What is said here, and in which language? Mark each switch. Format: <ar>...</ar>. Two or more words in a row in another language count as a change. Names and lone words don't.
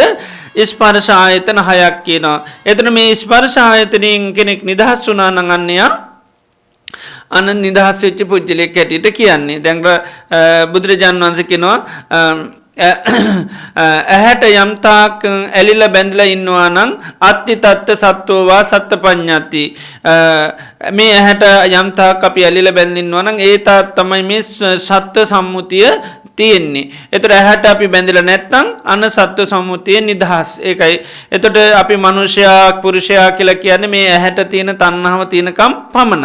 <si>ස්පර්ශ ආයතන 6ක් කියනවා. එතන මේ ස්පර්ශ ආයතනෙන් කෙනෙක් නිදහස් වුණා නම් අන්නයා අන නිදහස් වෙච්ච පුද්ගලයෙක් හැටියට කියන්නේ. දැන් බුදුරජාණන් වහන්සේ කියනවා ඇහැට යම්තාක් ඇලිලා බැඳලා ඉන්නවා නම්</si> <pi>අත්ති තත්ත සත්වෝවා සත්ත පඤ්ඤාති.</pi> <si>මේ ඇහැට යම්තාක් අපි ඇලිලා බැඳලා ඉන්නවා නම් ඒ තාක් තමයි මේ සත්ත්ව සම්මුතිය තියෙන්නේ. එතකොට ඇහැට අපි බැඳලා නැත්නම් අන්න සත්ත්ව සම්මුතිය නිදහස්. ඒකයි. එතකොට අපි මිනිසයා පුරුෂයා කියලා කියන්නේ මේ ඇහැට තියෙන තණ්හාව තියෙනකම් පමණයි.</si>